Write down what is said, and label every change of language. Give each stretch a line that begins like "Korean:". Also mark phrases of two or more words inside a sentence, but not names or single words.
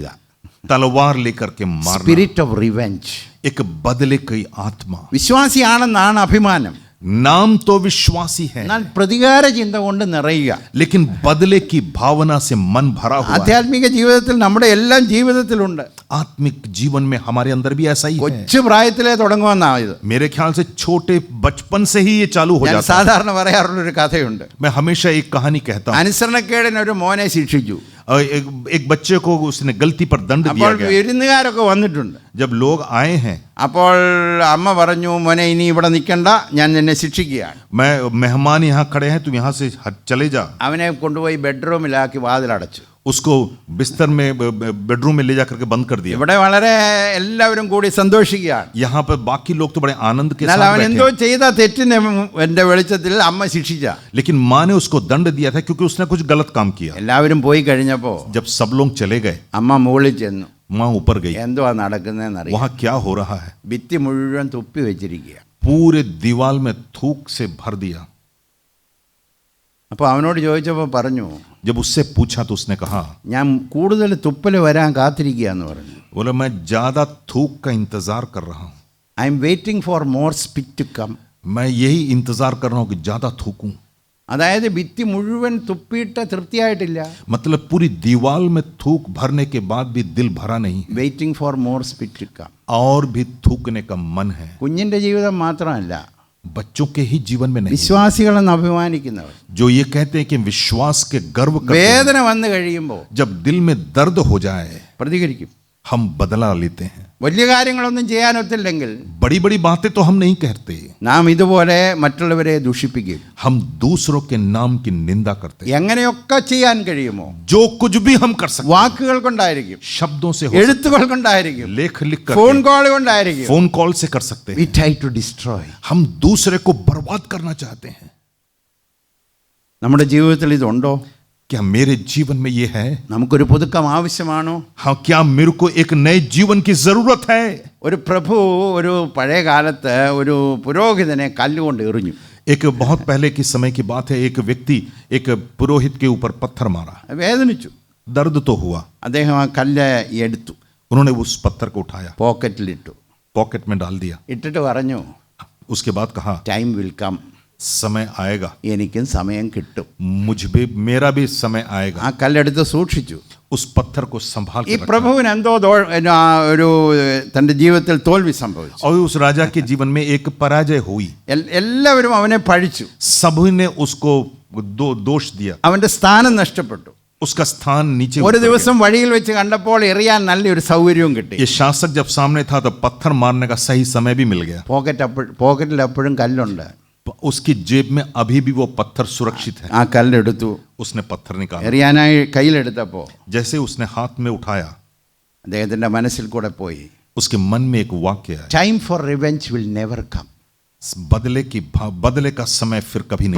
Hindi: तलवार लेकर के मारना,
English: spirit of revenge.
Hindi: एक बदले की आत्मा।
Malayalam: വിശ്വാസിയാണെന്നാണ് അഭിമാനം,
Hindi: नाम तो विश्वासी है
Malayalam: എന്നാൽ പ്രതികാര ചിന്ത കൊണ്ട് നിറയുക.
Hindi: लेकिन बदले की भावना से मन भरा हुआ है।
Malayalam: ആധ്യാത്മിക ജീവിതത്തിൽ നമ്മുടെ എല്ലാം ജീവിതത്തിലുണ്ട്.
Hindi: आत्मिक जीवन में हमारे अंदर भी ऐसा ही है।
Malayalam: കൊച്ചു പ്രായത്തിലേ തുടങ്ങുമെന്നാ ഇത്.
Hindi: मेरे ख्याल से छोटे बचपन से ही ये चालू हो
Malayalam: ഞാൻ
Hindi: जाता है।
Malayalam: സാധാരണ പറയാറുള്ളൊരു കഥയുണ്ട്.
Hindi: मैं हमेशा एक कहानी कहता हूँ।
Malayalam: അനുസരണക്കേടിന് ഒരു മോനെ ശിക്ഷിച്ചു.
Hindi: एक बच्चे को उसने गलती पर दंड दिया
Malayalam: അപ്പോൾ
Hindi: गया।
Malayalam: വിരുന്നുകാരൊക്കെ വന്നിട്ടുണ്ട്.
Hindi: जब लोग आए हैं,
Malayalam: അപ്പോൾ അമ്മ പറഞ്ഞു, മോനെ ഇനി ഇവിടെ നിൽക്കണ്ട, ഞാൻ നിന്നെ ശിക്ഷിക്കുകയാണ്.
Hindi: मैं मेहमान यहाँ खड़े हैं, तुम यहाँ से चले जा।
Malayalam: അവനെ കൊണ്ടുപോയി ബെഡ്റൂമിലാക്കി വാതിലടച്ചു.
Hindi: उसको बिस्तर में बेडरूम में ले जा करके बंद कर दिया।
Malayalam: ഇവിടെ വളരെ എല്ലാവരും കൂടി സന്തോഷിക്കുകയാണ്.
Hindi: यहाँ पर बाकी लोग तो बड़े आनंद के
Malayalam: എന്നാൽ
Hindi: साथ
Malayalam: അവൻ
Hindi: बैठे
Malayalam: എന്തോ
Hindi: हैं।
Malayalam: ചെയ്ത തെറ്റിന്റെ എന്റെ വെളിച്ചത്തിൽ അമ്മ ശിക്ഷിച്ച.
Hindi: लेकिन माँ ने उसको दंड दिया था क्योंकि उसने कुछ गलत काम किया।
Malayalam: എല്ലാവരും പോയി കഴിഞ്ഞപ്പോ
Hindi: जब सब लोग चले गए,
Malayalam: അമ്മ മുകളിൽ ചെന്നു.
Hindi: माँ ऊपर गई।
Malayalam: എന്തുവാ നടക്കുന്നതെന്നറിയാം.
Hindi: वहाँ क्या हो रहा है?
Malayalam: ഭിത്തി മുഴുവൻ തുപ്പി വെച്ചിരിക്കുക.
Hindi: पूरे दीवार में थूक से भर दिया।
Malayalam: അപ്പോൾ അവനോട് ചോദിച്ചപ്പോൾ പറഞ്ഞു,
Hindi: जब उससे पूछा तो उसने कहा,
Malayalam: ഞാൻ കൂടുതൽ തുപ്പൽ വരാൻ കാത്തിരിക്കുക എന്ന് പറഞ്ഞു.
Hindi: बोला मैं ज्यादा थूक का इंतजार कर रहा हूँ।
English: I am waiting for more spit to come.
Hindi: मैं यही इंतजार कर रहा हूँ कि ज्यादा थूकूं।
Malayalam: അതായത് ഭിത്തി മുഴുവൻ തുപ്പിയിട്ട് തൃപ്തിയായിട്ടില്ല.
Hindi: मतलब पूरी दीवार में थूक भरने के बाद भी दिल भरा नहीं,
English: waiting for more spit to come.
Hindi: और भी थूकने का मन है।
Malayalam: കുഞ്ഞിന്റെ ജീവിതം മാത്രമല്ല,
Hindi: बच्चों के ही जीवन में नहीं,
Malayalam: വിശ്വാസികളെന്ന് അഭിമാനിക്കുന്നവർ
Hindi: जो ये कहते हैं कि विश्वास के गर्व करते हैं,
Malayalam: വേദന വന്നു കഴിയുമ്പോൾ
Hindi: जब दिल में दर्द हो जाए
Malayalam: പ്രതികരിക്കും.
Hindi: हम बदला लेते हैं।
Malayalam: വലിയ കാര്യങ്ങളൊന്നും ചെയ്യാനൊത്തില്ലെങ്കിൽ
Hindi: बड़ी बड़ी बातें तो हम नहीं कहते,
Malayalam: നാം ഇതുപോലെ മറ്റുള്ളവരെ ദൂഷിപ്പിക്കും.
Hindi: हम दूसरों के नाम की निंदा करते हैं।
Malayalam: എങ്ങനെയൊക്കെ ചെയ്യാൻ കഴിയുമോ,
Hindi: जो कुछ भी हम कर सकते
Malayalam: വാക്കുകൾ കൊണ്ടായിരിക്കും,
Hindi: हैं, शब्दों से हो सकते
Malayalam: എഴുത്തുകൾ കൊണ്ടായിരിക്കും,
Hindi: हैं, लेख लिख
Malayalam: ഫോൺ
Hindi: कर,
Malayalam: കോൾ കൊണ്ടായിരിക്കും.
Hindi: फोन कॉल से कर सकते
English: We
Hindi: हैं।
English: try to destroy.
Hindi: हम दूसरे को बर्बाद करना चाहते हैं।
Malayalam: നമ്മുടെ ജീവിതത്തിൽ ഇതുണ്ടോ?
Hindi: क्या मेरे जीवन में ये है?
Malayalam: നമുക്കൊരു പുതുക്കം ആവശ്യമാണോ?
Hindi: हाँ, क्या मेरे को एक नए जीवन की जरूरत है?
Malayalam: ഒരു പ്രഭു ഒരു പഴയ കാലത്ത് ഒരു പുരോഹിതനെ കല്ലുകൊണ്ട് എറിഞ്ഞു.
Hindi: एक बहुत पहले की समय की बात है, एक व्यक्ति एक पुरोहित के ऊपर पत्थर मारा।
Malayalam: വേദനിച്ചു.
Hindi: दर्द तो हुआ।
Malayalam: അദ്ദേഹം ആ കല്ല് എടുത്തു,
Hindi: उन्होंने उस पत्थर को उठाया,
Malayalam: പോക്കറ്റിലിട്ടു,
Hindi: पॉकेट में डाल दिया।
Malayalam: ഇട്ടിട്ട് പറഞ്ഞു,
Hindi: उसके बाद कहा,
English: time will come,
Hindi: समय आएगा,
Malayalam: എനിക്കും സമയം കിട്ടും.
Hindi: मेरा भी समय आएगा।
Malayalam: ആ കല്ലെടുത്ത് സൂക്ഷിച്ചു.
Hindi: उस पत्थर को संभाल
Malayalam: ഈ
Hindi: के रखा।
Malayalam: പ്രഭുവിന് എന്തോ ഒരു തൻ്റെ ജീവിതത്തിൽ തോൽവി സംഭവിച്ചു.
Hindi: और उस राजा के जीवन में एक पराजय हुई।
Malayalam: എല്ലാവരും അവനെ പഴിച്ചു.
Hindi: सभी ने उसको दोष दिया,
Malayalam: അവന്റെ സ്ഥാനം നഷ്ടപ്പെട്ടു.
Hindi: उसका स्थान नीचे
Malayalam: ഒരു
Hindi: उतर गया।
Malayalam: ദിവസം വഴിയിൽ വെച്ച് കണ്ടപ്പോൾ എറിയാൻ നല്ലൊരു സൗകര്യവും കിട്ടി.
Hindi: ये शासक जब सामने था तो पत्थर मारने का सही समय भी मिल गया।
Malayalam: പോക്കറ്റിൽ എപ്പോഴും കല്ലുണ്ട്.
Hindi: उसकी जेब में अभी भी वो पत्थर सुरक्षित है।
Malayalam: ആ കല്ലെടുത്തു,
Hindi: उसने पत्थर निकाला,
Malayalam: എറിയാനായി കയ്യിലെടുത്തപ്പോൾ
Hindi: जैसे उसने हाथ में उठाया,
Malayalam: അദ്ദേഹത്തിന്റെ മനസ്സിൽ കൂടെ പോയി,
Hindi: उसके मन में एक वाक्य है,
English: time for revenge will never come.
Hindi: बदले का समय फिर कभी नहीं आएगा।